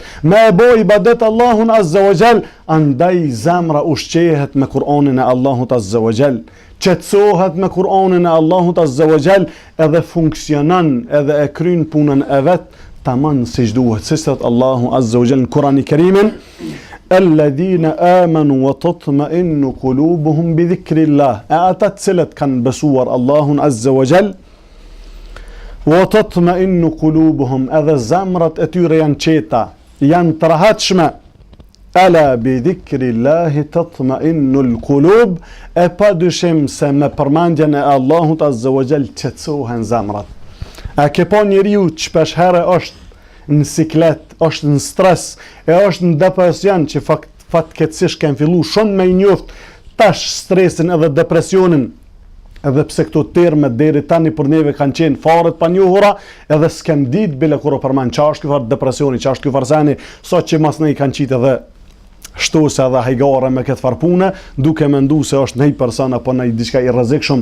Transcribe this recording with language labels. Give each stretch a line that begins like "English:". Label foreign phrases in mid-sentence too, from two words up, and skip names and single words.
Albanian: Me e boj ibadet Allahun
Arabic: عز وجل,
Albanian: andaj zemra ushqehet me Kur'anin e Allahut
Arabic: عز وجل,
Albanian: qetësohet me Kur'anin e Allahut
Arabic: عز وجل,
Albanian: edhe funksionon, edhe e kryen punën e vet tamam siç duhet. Si thot Allahu
Arabic: عز وجل
Albanian: në Kur'anin e Kerimin,
Arabic: الذين آمنوا وتطمئن قلوبهم بذكر الله.
Albanian: Ata të cilët kanë besuar Allahun
Arabic: عز وجل وتطمئن قلوبهم,
Albanian: edhe zemrat e tyre janë qeta, janë të rahatshme.
Arabic: ألا بذكر الله تطمئن القلوب,
Albanian: e pa dyshim se me përmendjen e Allahut
Arabic: عز وجل
Albanian: qetësohen zemrat. A ke pa njeriu që shpesh herë është në siklet, është në stres, e është në depresion, që fatkeqësisht kanë fillu shumë me njoft tash stresin edhe depresionin, edhe pse këto terme deri tani për neve kanë qenë fare të panjohura, edhe s'kem ditë bile kur o përmend çfarë është ky fare depresioni, çfarë është ky farsani, sa që mas ne i kanë qitë edhe shtose edhe hajgare me këtë farpune, duke mendu se është nej person apo nej diçka i rrezikshëm.